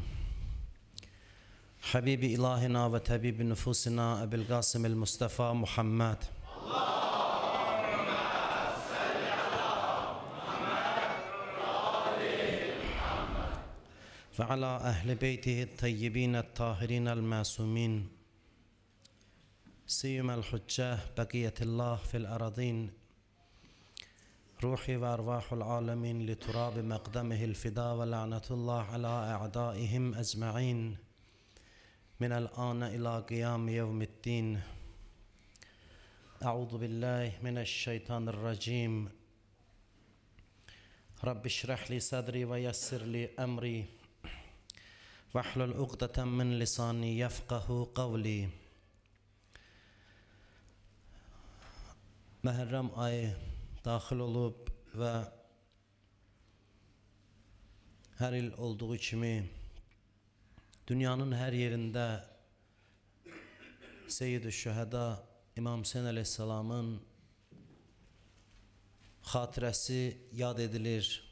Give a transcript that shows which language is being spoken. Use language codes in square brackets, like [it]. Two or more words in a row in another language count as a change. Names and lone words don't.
[ar] حبيب إلهنا وطبيب نفوسنا أبي القاسم المصطفى محمد. وعلى أهل بيته الطيبين الطاهرين المعصومين. سيما الحجة بقية الله في الأراضين روحي وأرواح العالمين لتراب مقدمه الفداء ولعنة الله على أعدائهم أجمعين من الآن إلى قيام يوم الدين. أعوذ بالله من الشيطان الرجيم. رب اشرح لي صدري ويسر لي أمري واحلل عقدة من لساني يفقه قولي. [az] Muharrem ayı daxil olub və hər il olduğu kimi dünyanın hər yerində Seyyid-i Şühəda İmam Hüseyn əleyhissalamın xatirəsi yad edilir.